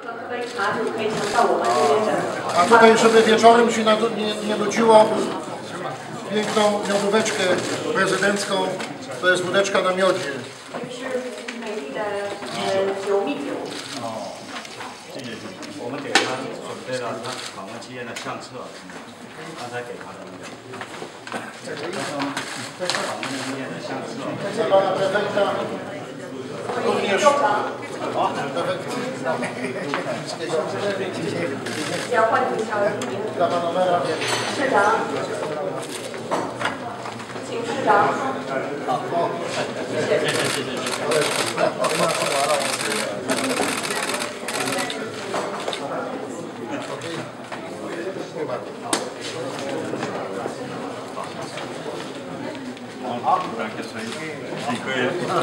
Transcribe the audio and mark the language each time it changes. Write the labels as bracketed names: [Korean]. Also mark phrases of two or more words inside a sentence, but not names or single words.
[Polish] A tutaj, żeby wieczorem się nie nudziło, piękną miodóweczkę prezydencką, to jest wódeczka na miodzie. [Chinese] 我们给他准备了他访问期间的相册，刚才给他的那个。访问期间的相册。 [Polish] Dla pana prefekta również dla pana mera. [Chinese] 市长，请市长。好，谢 [Polish] Dziękuję.